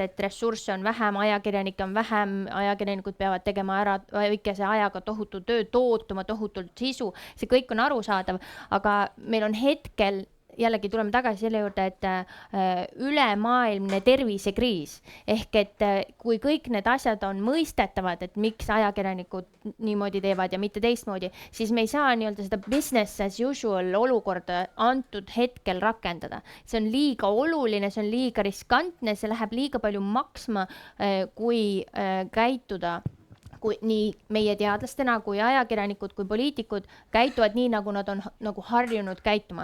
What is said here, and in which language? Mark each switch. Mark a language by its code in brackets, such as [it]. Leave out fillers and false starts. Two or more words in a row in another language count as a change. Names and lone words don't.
[et] et ressursse on vähem, ajakirjanikke on vähem, ajakirjanikud peavad tegema ära väikese ajaga tohutu töö, tootuma tohutult sisu, see kõik on arusaadav, aga meil on hetkel jällegi tuleme tagasi selle juurde, et ülemaailmne tervisekriis ehk et kui kõik need asjad on mõistetavad, et miks ajakirjanikud niimoodi teevad ja mitte teistmoodi, siis me ei saa nii-öelda seda [en] business as usual [et] olukorda antud hetkel rakendada. See on liiga oluline, see on liiga riskantne, see läheb liiga palju maksma, kui käituda kui nii meie teadlastena, kui ajakirjanikud, kui poliitikud käituvad nii, nagu nad on nagu harjunud käituma.